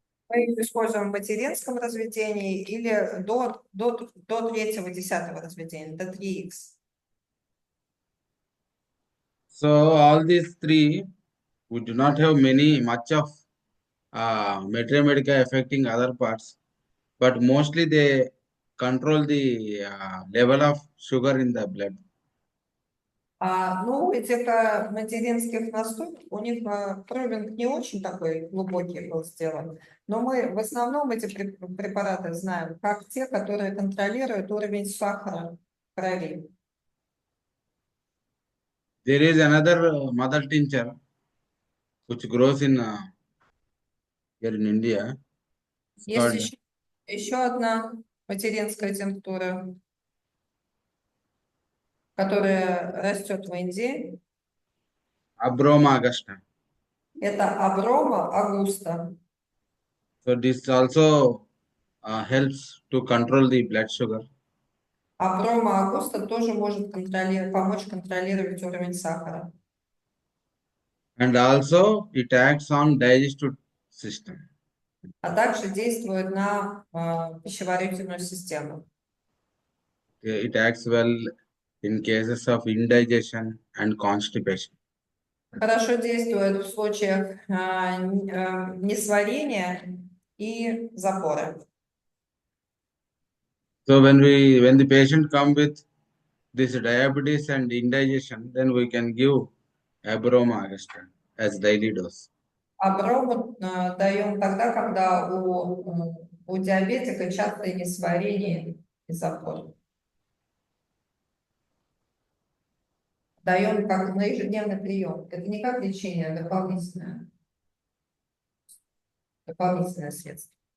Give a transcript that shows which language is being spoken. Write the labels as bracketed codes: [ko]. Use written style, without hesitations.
[ru] Мы их используем в материнском разведении или до 3-10 разведения, до 3х. [en] So all these 3, we do not have much of materia medica affecting other parts, but mostly they control the level of sugar in the blood. [ru] Ну, этих материнских настоек, у них пробинг не очень такой глубокий был сделан, но мы в основном эти препараты знаем как те, которые контролируют уровень сахара в крови. [en] There is another mother tincture which grows in here in India. It's [ru] Есть [en] called [ru] еще одна материнская тинктура, которая растет в Индии. [en] Abroma augusta. [ru] Это аброма агуста. [en] So this also helps to control the blood sugar. [ru] Аброма агуста тоже может помочь контролировать уровень сахара. [en] And also it acts on digestive system. [ru] А также действует на пищеварительную систему. [en] It acts well in cases of indigestion and constipation. [ru] Хорошо действует в случаях несварения и запора. [en] So when the patient come with this diabetes and indigestion, then we can give Abroma augusta as daily dose. [ru] Аброму даем тогда, когда у диабетика частое несварение и запор. Даем как на ежедневный прием. Это не как лечение, а дополнительное средство.